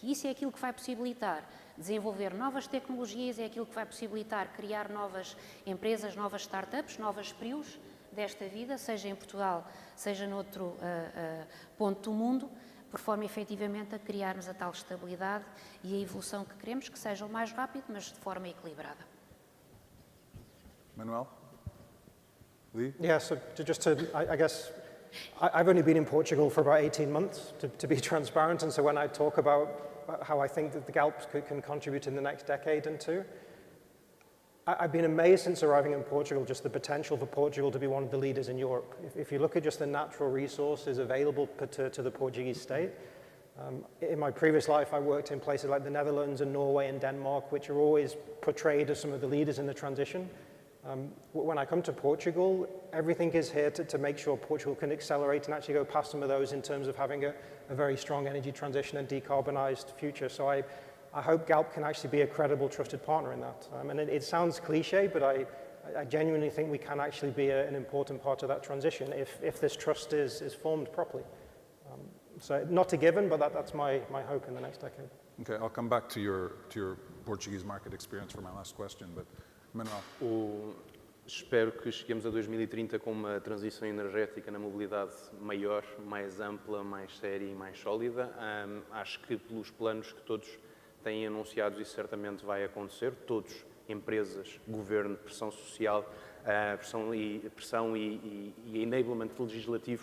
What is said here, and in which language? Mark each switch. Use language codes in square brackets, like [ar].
[pt] E isso é aquilo que vai possibilitar desenvolver novas tecnologias, é aquilo que vai possibilitar criar novas empresas, novas startups, novas PRIOs desta vida, seja em Portugal, seja noutro ponto do mundo, por forma efetivamente a criarmos a tal estabilidade e a evolução que queremos, que seja o mais rápido, mas de forma equilibrada. Manuel? Lee? [en] Yeah, so I guess, I've only been in Portugal for about 18 months, to be transparent, and so when I talk about how I think that the Galp can contribute in the next decade and two, I've been amazed since arriving in Portugal, just the potential for Portugal to be one of the leaders in Europe. If you look at just the natural resources available to the Portuguese state, in my previous life I worked in places like the Netherlands and Norway and Denmark, which are always portrayed as some of the leaders in the transition. When I come to Portugal, everything is here to make sure Portugal can accelerate and actually go past some of those in terms of having a very strong energy transition and decarbonised future. So I hope Galp can actually be a credible, trusted partner in that. And it sounds cliche, but I genuinely think we can actually be an important part of that transition if this trust is formed properly. So not a given, but that's my hope in the next decade. Okay, I'll come back to your Portuguese market experience for my last question, but Manuel. [pt] Espero que cheguemos a 2030 com uma transição energética na mobilidade maior, mais ampla, mais séria e mais sólida. Acho que pelos planos que todos têm anunciados isso certamente vai acontecer. Todos, empresas, governo, pressão social, pressão e enablement legislativo.